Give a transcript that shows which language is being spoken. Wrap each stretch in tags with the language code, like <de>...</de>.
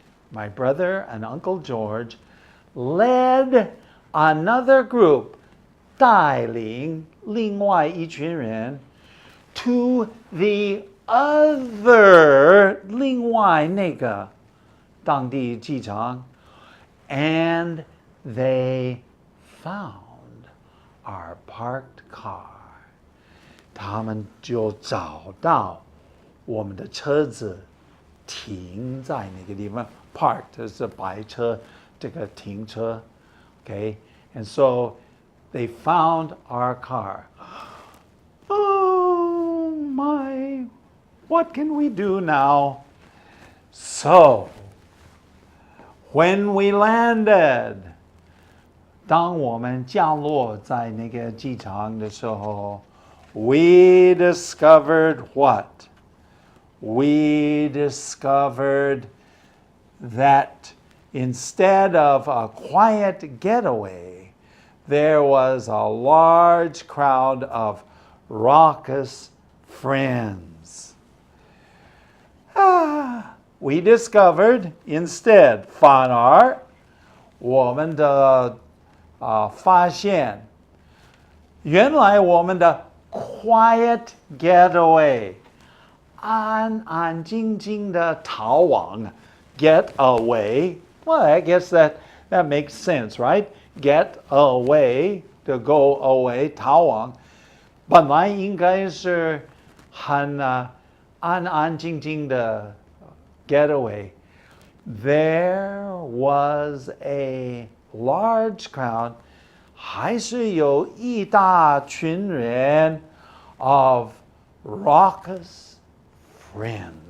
<en>My brother and Uncle George led another group,</en> <zh>带领另外一群人</zh> <en>to the other</en> <zh>另外那个当地机场</zh> <en>and they found our parked car.</en> <zh>他们就找到我们的车子停在那个地方 parked 是白车这个停车 okay,</zh> <en>and so they found our car. Oh my, what can we do now? So, when we landed,</en> <zh>当我们降落在那个机场的时候</zh> <en>we discovered what? We discovered that instead of a quiet getaway, there was a large crowd of raucous friends. We discovered instead,</en> <zh>反而我们的发现原来我们的</zh> <en>quiet getaway</en> <zh>安安静静的逃亡</zh> <en>get away. Well, I guess that makes sense, right? Get away, to go away,</en> <zh>逃亡本来应该是很安安静静的 getaway.</zh> <en>There was a large crowd,</en> <zh>还是有一大群人</zh> <en>of raucous friends.</en>